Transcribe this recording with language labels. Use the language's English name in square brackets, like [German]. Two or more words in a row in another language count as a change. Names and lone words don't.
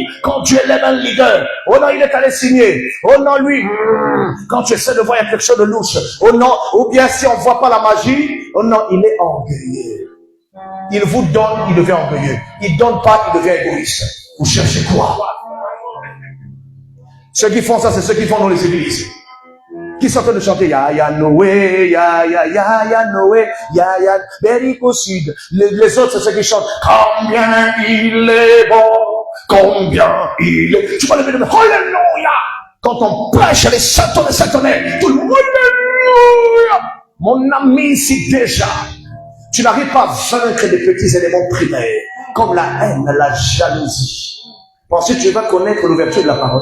[French] Quand tu élèves un leader, oh non, il est allé signer. Oh non, lui, quand tu essaies de voir, il y a quelque chose de louche. Oh non, ou bien si on ne voit pas la magie, oh non, il est orgueilleux. Il vous donne, il devient orgueilleux. Il ne donne pas, il devient égoïste. Vous cherchez quoi? Ceux qui font ça, c'est ceux qui font dans les églises. Qui sont en train de chanter ya ya Noé, ya Noé, ya Berico Sud. Les autres, c'est ceux qui chantent combien il est bon, combien il est. Tu vas lever le main, alléluia. Quand on prêche les satanés, tout le monde, alléluia. Mon ami, si déjà tu n'arrives pas à vaincre des petits éléments primaires, comme la haine, la jalousie, ensuite tu vas connaître l'ouverture de la parole.